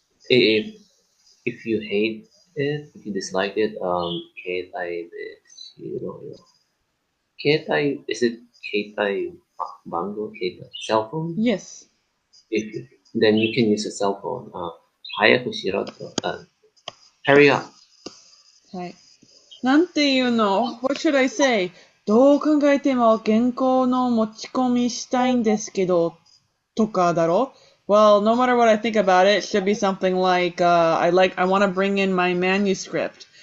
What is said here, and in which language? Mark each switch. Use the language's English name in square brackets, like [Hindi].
[English] If you hate it, if you dislike it, [Japanese] 携帯でしろよ。 [English] 携帯, is it 携帯番号? 携帯 cell phone? Yes. Then you can use a cell phone. [Japanese] 早くしろと。 [English] Hurry up. [Japanese] はい。なんていうの [English] What should I say? [Japanese] どう考えても原稿の持ち込みしたいんですけど、とかだろ [English] Well, no matter what I think about it, it should be something like, I want to bring in my manuscript.